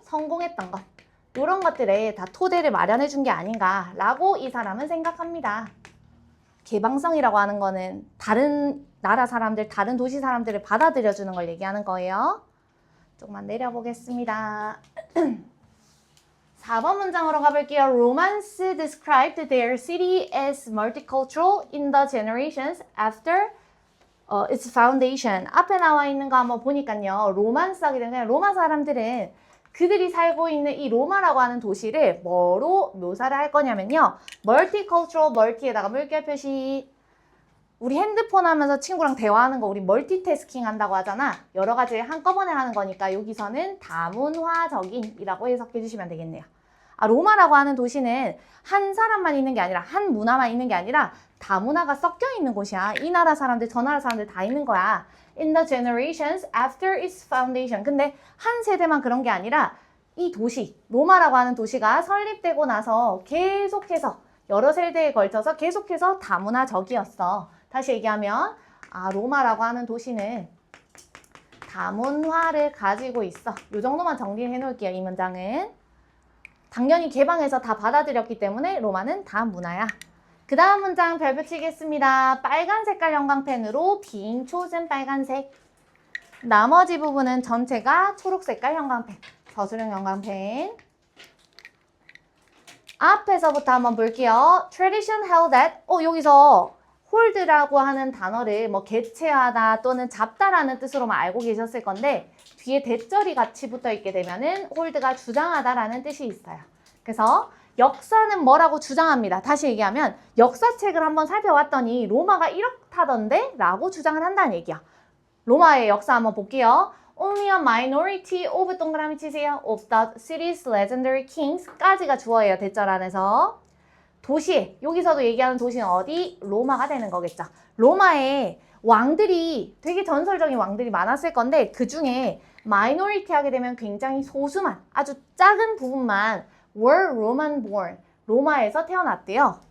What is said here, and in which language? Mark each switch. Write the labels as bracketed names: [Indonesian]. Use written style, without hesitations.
[Korean] 성공했던 것 이런 것들에 다 토대를 마련해 준 게 아닌가라고 이 사람은 생각합니다. 개방성이라고 하는 거는 다른 나라 사람들, 다른 도시 사람들을 받아들여주는 걸 얘기하는 거예요. 조금만 내려보겠습니다. 4번 문장으로 가볼게요. [English] Romance described their city as multicultural in the generations after its foundation. [Korean] 앞에 나와 있는 거 한번 보니까요. 로만스 하게 되면 로마 사람들은 그들이 살고 있는 이 로마라고 하는 도시를 뭐로 묘사를 할 거냐면요. multicultural, multi에다가 물결 표시. 우리 핸드폰 하면서 친구랑 대화하는 거 우리 멀티태스킹 한다고 하잖아. 여러 가지 한꺼번에 하는 거니까 여기서는 다문화적인이라고 해석해 주시면 되겠네요. 로마라고 하는 도시는 한 사람만 있는 게 아니라 한 문화만 있는 게 아니라 다문화가 섞여 있는 곳이야. 이 나라 사람들 저 나라 사람들 다 있는 거야. [English] In the generations after its foundation. [Korean] 근데 한 세대만 그런 게 아니라 이 도시, 로마라고 하는 도시가 설립되고 나서 계속해서 여러 세대에 걸쳐서 계속해서 다문화적이었어. 다시 얘기하면 로마라고 하는 도시는 다문화를 가지고 있어. 이 정도만 정리해 놓을게요. 이 문장은. 당연히 개방해서 다 받아들였기 때문에 로마는 다문화야. 그 다음 문장 별 붙이겠습니다. 빨간 색깔 형광펜으로 being chosen 빨간색. 나머지 부분은 전체가 초록 색깔 형광펜. 저수령 형광펜. 앞에서부터 한번 볼게요. [English] Tradition held that. [Korean] 여기서 hold라고 하는 단어를 뭐 개체하다 또는 잡다라는 뜻으로만 알고 계셨을 건데 뒤에 대절이 같이 붙어 있게 되면은 hold가 주장하다라는 뜻이 있어요. 그래서 역사는 뭐라고 주장합니다. 다시 얘기하면 역사책을 한번 살펴봤더니 로마가 이렇다던데 라고 주장을 한다는 얘기야. 로마의 역사 한번 볼게요. [English] Only a minority of [Korean] 동그라미 치세요. [English] of the city's legendary kings [Korean] 까지가 주어예요. 대절 안에서. 도시, 여기서도 얘기하는 도시는 어디? 로마가 되는 거겠죠. 로마에 왕들이 되게 전설적인 왕들이 많았을 건데 그 중에 마이너리티 하게 되면 굉장히 소수만 아주 작은 부분만 [English] were Roman born [Korean] 로마에서 태어났대요.